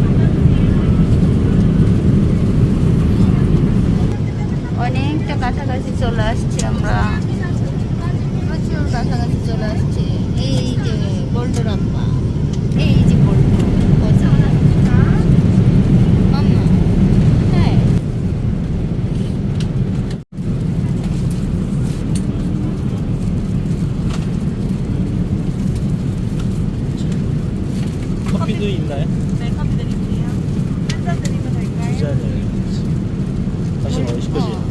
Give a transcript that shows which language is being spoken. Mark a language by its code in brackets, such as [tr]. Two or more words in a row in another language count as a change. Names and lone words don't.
[bn] অনেকটা কাছাকাছি চলে আসছি আমরা, প্রচুর কাছাকাছি চলে আসছি। এই যে বল্টু রাব্বা, এই যে বল্টু মাম্মা। হ্যাঁ [ko] 커피도 있나요? 네, 커피 드릴게요. 한 잔 드리면 될까요? 네. 다시 먹으실 거지?